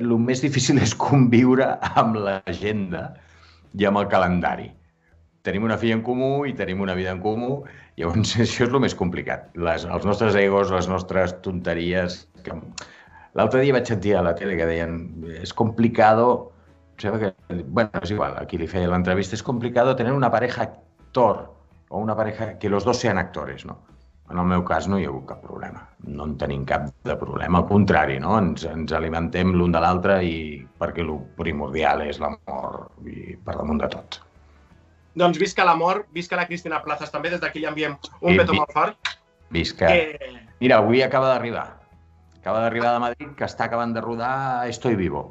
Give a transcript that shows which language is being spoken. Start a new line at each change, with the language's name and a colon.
Catalan: El més difícil és conviure amb l'agenda i amb el calendari. Tenim una filla en comú i tenim una vida en comú, llavors això és el més complicat. Els nostres egos, les nostres tonteries... L'altre dia vaig sentir a la tele que deien
Spanish: és complicado...
Catalan: Bueno, és igual, aquí li feia l'entrevista.
Spanish: És complicado tener una pareja actor o una pareja que los dos sean actores, no?
Catalan: En el meu cas no hi ha hagut cap problema. No en tenim cap de problema. Al contrari, no? Ens alimentem l'un de l'altre i perquè el primordial és l'amor i per damunt de tot. Doncs visca l'amor, visca la Cristina Plazas també, des d'aquí li enviem un petó molt fort. Visca. Mira, avui acaba d'arribar. Acaba d'arribar de Madrid, que està acabant de rodar Estoy Vivo.